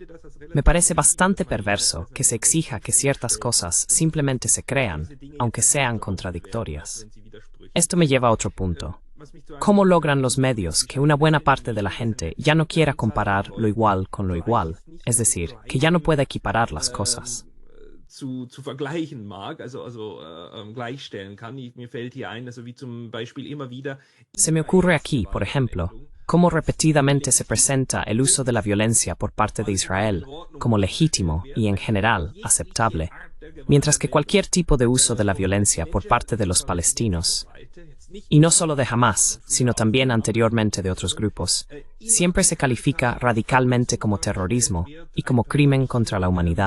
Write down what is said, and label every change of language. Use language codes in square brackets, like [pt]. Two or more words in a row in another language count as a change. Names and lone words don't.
[es] Me parece bastante perverso que se exija que ciertas cosas simplemente se crean, aunque sean contradictorias. Esto me lleva a otro punto. ¿Cómo logran los medios que una buena parte de la gente ya no quiera comparar lo igual con lo igual? Es decir, que ya no pueda equiparar las cosas. [de] Zu vergleichen mag, gleichstellen kann. Mir fällt hier ein, wie zum Beispiel immer wieder. [es] Se me ocurre aquí, por ejemplo, cómo repetidamente se presenta el uso de la violencia por parte de Israel como legítimo y en general aceptable, mientras que cualquier tipo de uso de la violencia por parte de los palestinos, y no solo de Hamás, sino también anteriormente de otros grupos, siempre se califica radicalmente como terrorismo y como crimen contra la humanidad.